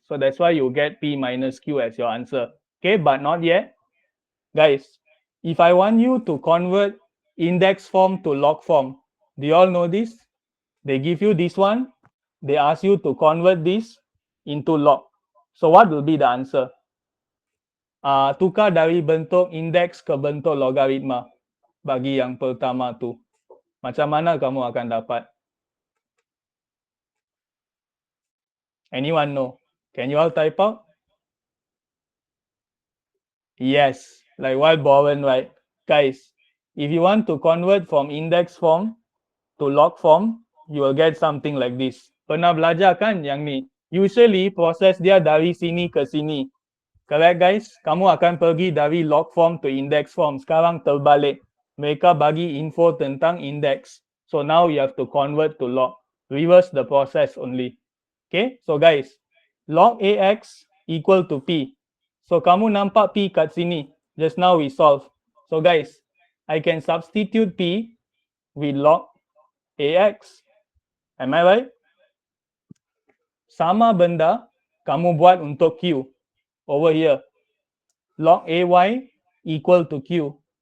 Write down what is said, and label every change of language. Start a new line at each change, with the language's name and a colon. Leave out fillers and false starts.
English: So that's why you get P minus Q as your answer. Okay, but not yet. Guys, if I want you to convert index form to log form, do you all know this? They give you this one. They ask you to convert this into log. So what will be the answer?
Malay: Tukar dari bentuk indeks ke bentuk logaritma bagi yang pertama tu. Macam mana kamu akan dapat?
English: Anyone know? Can you all type out? Yes, like what Bowen, right? Guys, if you want to convert from index form to log form, you will get something like this.
Malay: Pernah belajar kan yang ni? Usually proses dia dari sini ke sini.
English: Correct guys?
Malay: Kamu akan pergi dari log form to index form. Sekarang terbalik. Mereka bagi info tentang index.
English: So now you have to convert to log. Reverse the process only. Okay? So guys, log AX equal to P.
Malay: So kamu nampak P kat sini.
English: Just now we solve. So guys, I can substitute P with log AX. Am I right?
Malay: sama benda kamu buat untuk Q.
English: Over here, log AY equal to Q.